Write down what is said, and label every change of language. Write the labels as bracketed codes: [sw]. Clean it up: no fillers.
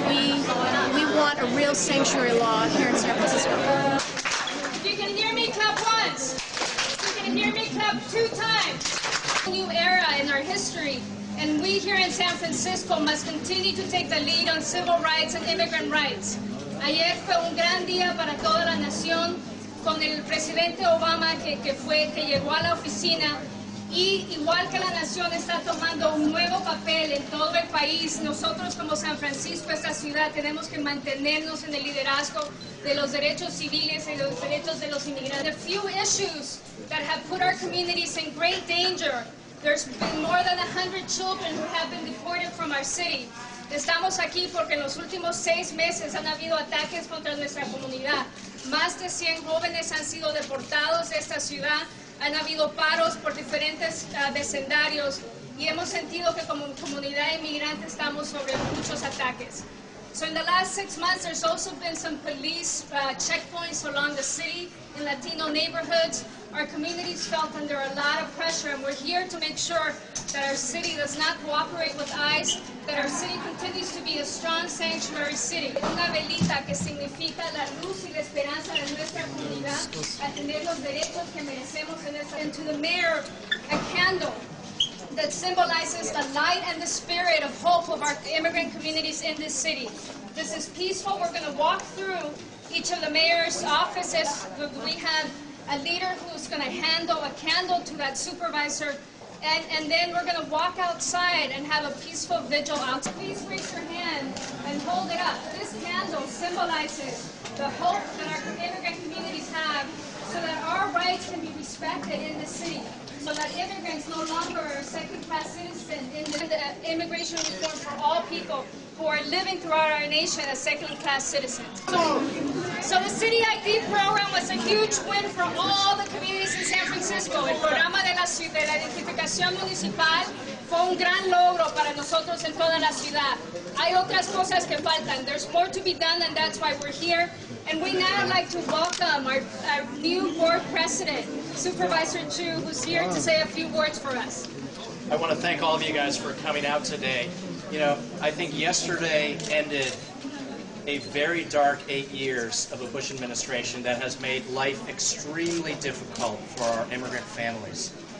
[en] We want a real sanctuary law here in San Francisco. If you can hear me, clap once. If you can hear me, clap 2 times. A new era in our history, and we here in San Francisco must continue to take the lead on civil rights and immigrant rights. [es] Ayer fue un gran día para toda la nación, con el presidente Obama que llegó a la oficina. Y igual que la nación está tomando un nuevo papel en todo el país, nosotros como San Francisco, esta ciudad, tenemos que mantenernos en el liderazgo de los derechos civiles y los derechos de los inmigrantes. [en] The few issues that have put our communities in great danger. There's been more than 100 children who have been deported from our city. [es] Estamos aquí porque en los últimos 6 meses han habido ataques contra nuestra comunidad. Más de 100 jóvenes han sido deportados de esta ciudad. Han habido paros por diferentes vecindarios y hemos sentido que como comunidad inmigrante estamos sobre muchos ataques. [en] So in the last 6 months, there's also been some police checkpoints along the city in Latino neighborhoods. Our communities felt under a lot of pressure, and we're here to make sure that our city does not cooperate with ICE, that our city continues to be a strong sanctuary city. [es] Una velita que significa la luz y la esperanza de nuestra comunidad, a tener los derechos que merecemos en esta. [en] And to the mayor, a candle that symbolizes the light and the spirit of hope of our immigrant communities in this city. This is peaceful. We're going to walk through each of the mayor's offices. We have a leader who's going to handle a candle to that supervisor, and then we're going to walk outside and have a peaceful vigil outside. Please raise your hand and hold it up. This candle symbolizes the hope that our immigrant communities have so that our rights can be respected in the city, so that immigrants no longer are second-class citizens in the immigration reform for all people who are living throughout our nation as second-class citizens. So the City ID program was a huge win for all the communities in San Francisco. [es] El programa de la identificación municipal fue un gran logro para nosotros en toda la ciudad. Hay otras cosas que faltan. [en] There's more to be done, and that's why we're here. And we now like to welcome our new board president, Supervisor Chu, who's here to say a few words for us. I want to thank all of you guys for coming out today. You know, I think yesterday ended a very dark 8 years of a Bush administration that has made life extremely difficult for our immigrant families.